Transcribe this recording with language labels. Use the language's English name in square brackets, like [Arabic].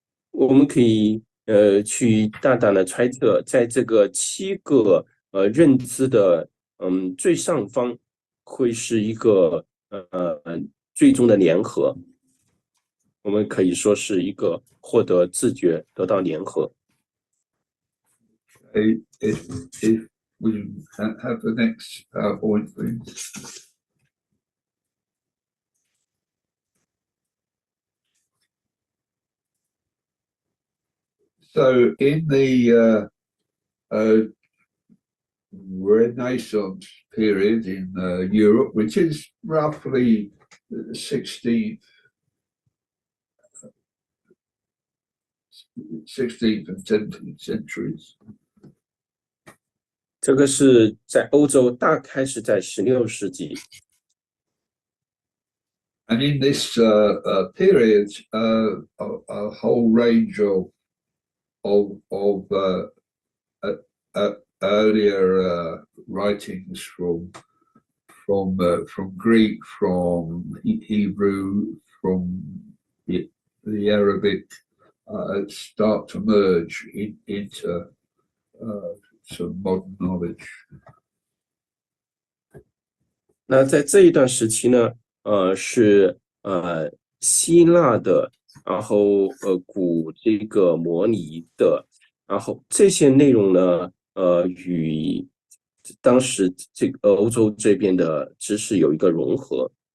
[Chinese] 我们可以去大胆的揣测，在这个7个认知的最上方，会是一个最终的联合。我们可以说是一个获得自觉，得到联合。 [English] If we have the next PowerPoint, please. So in the Renaissance period in Europe, which is roughly 16th and 17th centuries. [Chinese] 这个是在欧洲，大概是在16世纪。 [English] And in this period, a whole range of earlier writings from Greek, from Hebrew, from the Arabic start to merge into some modern knowledge. [Chinese] 那在这一段时期呢，是希腊的，然后古这个摩尼的，然后这些内容呢，与当时这个欧洲这边的知识有一个融合。